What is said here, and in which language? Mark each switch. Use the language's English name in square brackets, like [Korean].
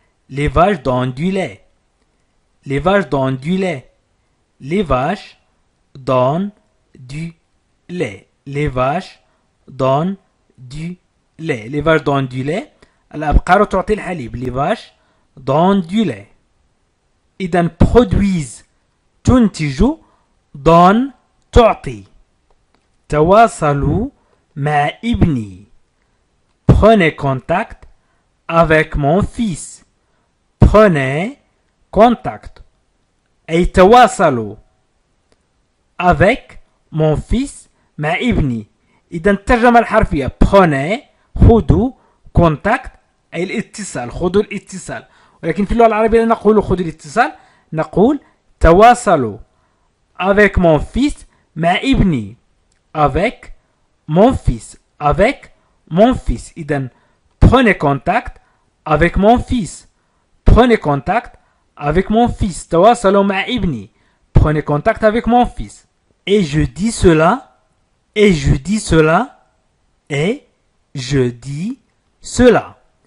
[French] Les vaches donnent du lait. Les vaches donnent du lait. Les vaches donnent du lait. Les vaches donnent du lait. Les vaches donnent du lait. [Arabic] الأبقار تعطي الحليب. [French] Les vaches donnent du lait. [Arabic] إذن produisent تنتج donne تعطي. تواصلوا مع ابني. [French] Prenez contact avec mon fils. Prenez contact [Arabic] أي تواصلوا [French] avec mon fils [Arabic] مع ابني. إذا الترجمة الحرفية prenez خذوا contact أي الاتصال. خذوا الاتصال. ولكن في اللغة العربية لا نقول خذوا الاتصال. نقول تواصلوا [French] avec mon fils [Arabic] مع ابني. [French] avec mon fils. avec mon fils. إذا prenez contact avec mon fils. Prenez contact avec mon fils. [Arabic] تواصلوا مع ابني. [French] Prenez contact avec mon fils. Et je dis cela. Et je dis cela. Et je dis cela.